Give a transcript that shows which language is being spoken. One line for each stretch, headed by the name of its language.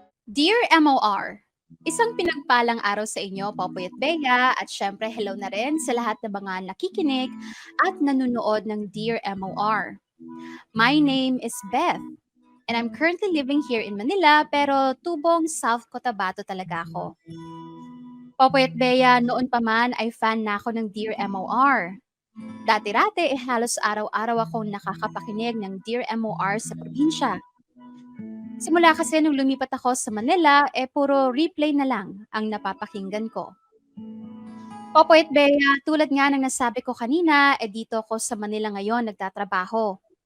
Filipino: Dear MOR, isang pinagpalang araw sa inyo, Popoy at Bea, at syempre hello na rin sa lahat ng mga nakikinig at nanonood ng Dear MOR.
English: My name is Beth, and I'm currently living here in Manila
Filipino: pero tubong South Cotabato talaga ako. Popoy at Bea, noon pa man ay fan na ako ng Dear MOR. Dati-rati halos araw-araw akong nakakapakinig ng Dear MOR sa probinsya. Simula kasi nung lumipat ako sa Manila, puro replay na lang ang napapakinggan ko. Popoy at Bea, tulad nga ng nasabi ko kanina, dito ako sa Manila ngayon nagtatrabaho.